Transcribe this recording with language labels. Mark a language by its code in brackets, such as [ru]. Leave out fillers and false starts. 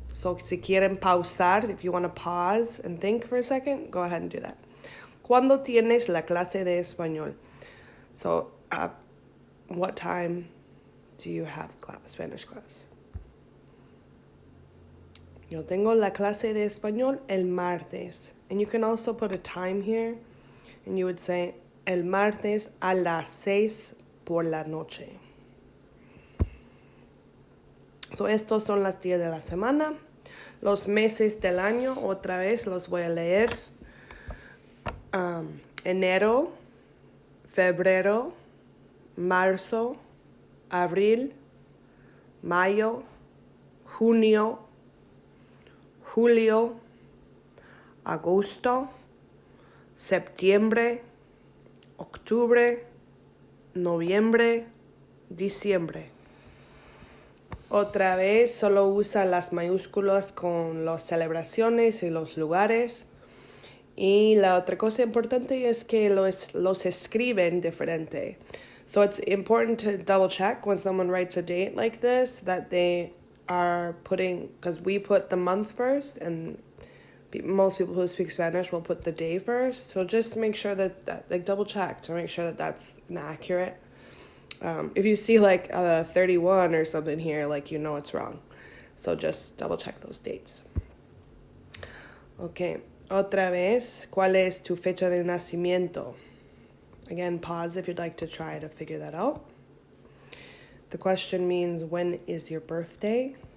[en] So, [es] si quieren pausar, [en] if you want to pause and think for a second, go ahead and do that. [es] ¿Cuándo tienes la clase de español? [en] So, what time do you have Spanish class? [es] Yo tengo la clase de español el martes. [en] And you can also put a time here. And you would say, [es] el martes a las 6 por la noche. So, estos son los días de la semana. Los meses del año, otra vez los voy a leer. Enero, febrero, marzo, abril, mayo, junio, julio, agosto, septiembre, octubre, noviembre, diciembre. Otra vez solo usa las mayúsculas con las celebraciones y los lugares. Y la otra cosa importante es que los escriben diferente. [en] So it's important to double check when someone writes a date like this that they are putting, because we put the month first and most people who speak Spanish will put the day first. So just make sure that like double check to make sure that that's accurate. If you see like 31 or something here, like you know it's wrong. So just double check those dates. [es] Okay, otra vez, ¿cuál es tu fecha de nacimiento? [en] Again, pause if you'd like to try to figure that out. The question means, when is your birthday?